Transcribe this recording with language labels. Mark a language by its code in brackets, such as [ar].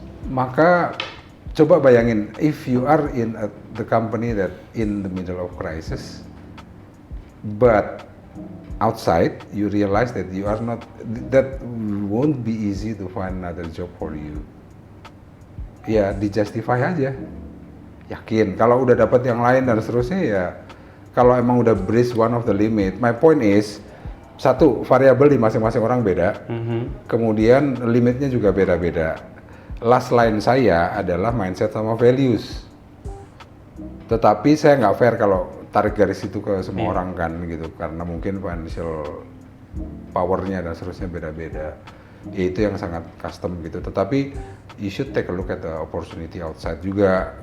[en] Maka coba bayangin, if you are in the company that in the middle of crisis, but outside you realize that you are not, that won't be easy to find another job for you. [id] Ya di-justify aja, yakin kalau udah dapat yang lain dan seterusnya ya. Kalau emang udah [en] breach one of the limit, my point is, [id] satu, variabel di masing-masing orang beda, kemudian limitnya juga beda-beda. Last line saya adalah mindset sama values. Tetapi saya nggak fair kalau tarik garis itu ke semua orang kan gitu, karena mungkin financial powernya dan seterusnya beda-beda. Ya, itu yang sangat custom gitu. Tetapi [en] you should take a look at the opportunity outside [id] juga.